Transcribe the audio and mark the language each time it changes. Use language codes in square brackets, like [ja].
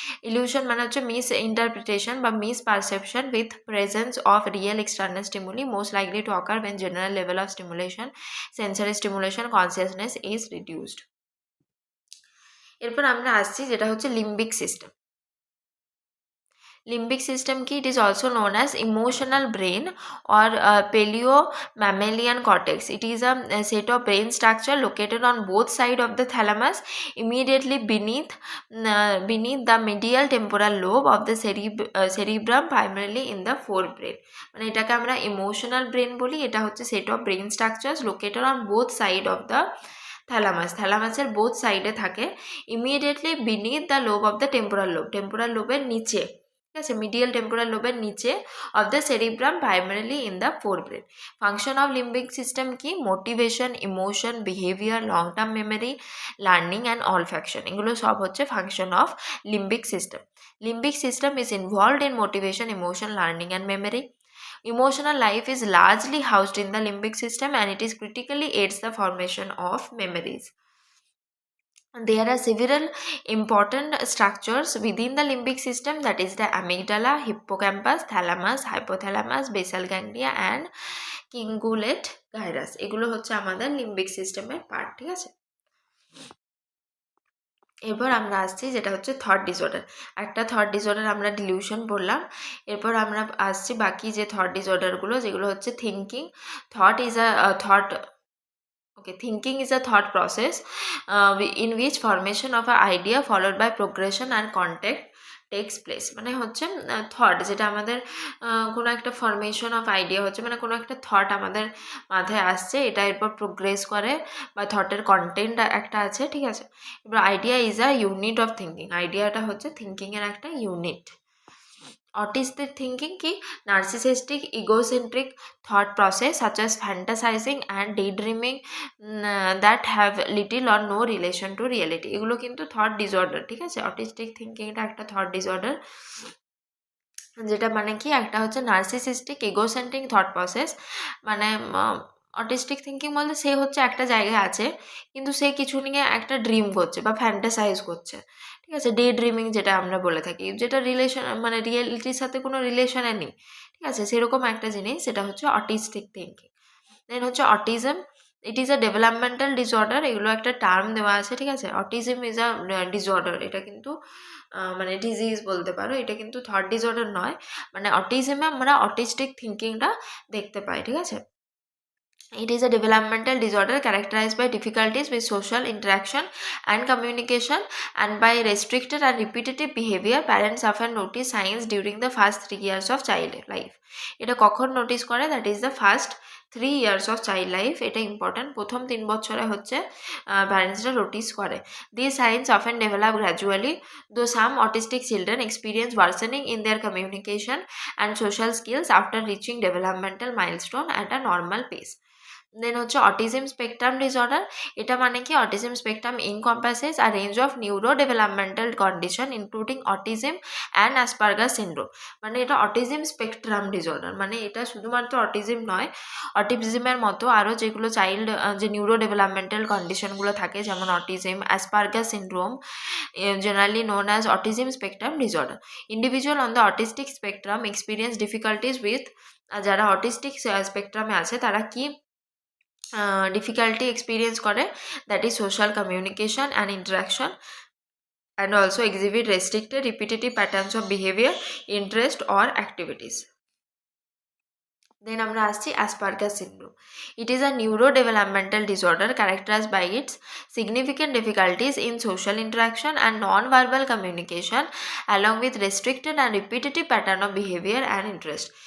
[en] illusion [bn] মানে হচ্ছে [en] Misinterpretation বা misperception with presence of real external stimuli, most likely to occur when general level of stimulation, sensory stimulation, consciousness is reduced. [bn] এরপর আমরা আসছি যেটা হচ্ছে limbic system. [en] Limbic system ki, it is also known as emotional brain or paleo-mammalian cortex. It is a set of brain structure located on both sides of the thalamus, immediately beneath the medial temporal lobe of the cerebrum, primarily in the forebrain. [bn] মানে এটাকে আমরা emotional brain বলি, এটা হচ্ছে [en] set of brain structures located on both side of the থ্যালামাসের both সাইডে থাকে, immediately beneath the lobe of the temporal লোবের নিচে, [bn] ঠিক আছে, [en] Medial temporal লোবের নিচে of the cerebrum primarily in the forebrain. Function of limbic system কি? Motivation, emotion, behaviour, long term memory, learning and olfaction, [bn] এগুলো সব হচ্ছে [en] Function of limbic system. Limbic system is involved in motivation, emotion, learning and memory. Emotional life is largely housed in the limbic system and it is critically aids the formation of memories. There are several important structures within the limbic system, that is the amygdala, hippocampus, thalamus, hypothalamus, basal ganglia and cingulate gyrus, [bn] এগুলো হচ্ছে আমাদের লিম্বিক সিস্টেমের part. ঠিক আছে, এরপর আমরা আসছি যেটা হচ্ছে থট ডিসঅর্ডার। একটা থট ডিসঅর্ডার আমরা ডিলিউশন বললাম, এরপর আমরা আসছি বাকি যে থট ডিসঅর্ডারগুলো, যেগুলো হচ্ছে thinking. [en] Thought is thought thinking is a thought process in which formation of an idea followed by progression and contact takes place. [bn] মানে হচ্ছে থট, যেটা আমাদের কোনো একটা ফরমেশন অফ আইডিয়া হচ্ছে, মানে কোনো একটা থট আমাদের মাথায় আসছে, এটা এরপর প্রোগ্রেস করে বা থটের কন্টেন্ট একটা আছে। ঠিক আছে, এবার [en] idea is a unit of thinking, [bn] আইডিয়াটা হচ্ছে থিঙ্কিংয়ের একটা ইউনিট। [en] Autistic thinking কি? Narcissistic, egocentric thought process such as fantasizing and daydreaming that have little or no relation to reality, [bn] এগুলো কিন্তু থট ডিসঅর্ডার। ঠিক আছে, অটিস্টিক থিঙ্কিংটা একটা থট ডিসঅর্ডার, যেটা মানে কি একটা হচ্ছে নার্সিসিস্টিক ইগোসেন্ট্রিক থট প্রসেস। মানে অটিস্টিক থিঙ্কিং বলতে সে হচ্ছে একটা জায়গায় আছে, কিন্তু সে কিছু নিয়ে একটা ড্রিম করছে বা ফ্যান্টাসাইজ করছে। ঠিক আছে, ডে ড্রিমিং যেটা আমরা বলে থাকি, যেটা রিলেশন মানে রিয়েলিটির সাথে কোনো রিলেশনে নেই। ঠিক আছে, সেরকম একটা জিনিস, সেটা হচ্ছে অটিস্টিক থিঙ্কিং। দেন হচ্ছে autism, [en] it is a developmental disorder, [bn] এগুলো একটা টার্ম দেওয়া আছে। ঠিক আছে, [en] autism is a disorder, [bn] এটা কিন্তু মানে ডিজিজ বলতে পারো, এটা কিন্তু থট ডিসঅর্ডার নয়। মানে অটিজমে আমরা অটিস্টিক থিঙ্কিংটা দেখতে পাই। ঠিক আছে, [en] it is a developmental disorder characterized by difficulties with social interaction and communication and by restricted and repetitive behavior. Parents often notice signs during the first 3 years of child life. [bn] এটা কখন notice করে? [en] that is the first 3 years of child life, [bn] এটা important. প্রথম 3 বছরে হচ্ছে প্যারেন্টসরা notice করে। [en] These signs often develop gradually, though some autistic children experience worsening in their communication and social skills after reaching developmental milestone at a normal pace. Then হচ্ছে autism spectrum disorder, [bn] এটা মানে কি? [en] Autism spectrum encompasses a range of neuro developmental condition including autism and Asperger's syndrome. [bn] মানে এটা autism spectrum disorder, মানে এটা শুধুমাত্র autism নয়, অটিজমের মতো আরও যেগুলো চাইল্ড যে নিউরো ডেভেলপমেন্টাল কন্ডিশনগুলো থাকে, যেমন autism, অ্যাসপারগাস syndrome, [en] generally known as autism spectrum disorder. Individual on the autistic spectrum experience difficulties with, [bn] যারা অটিস্টিক স্পেকট্রামে আছে তারা কি ডিফিকাল্টি এক্সপিরিয়েন্স করে? [en] That is social communication and interaction and also exhibit restricted repetitive patterns of behavior, interest or activities. Then [bn] আমরা আসছি [en] Asperger's syndrome. It is a neurodevelopmental disorder characterized by its significant difficulties in social interaction and non-verbal communication along with restricted and repetitive pattern of behavior and interest.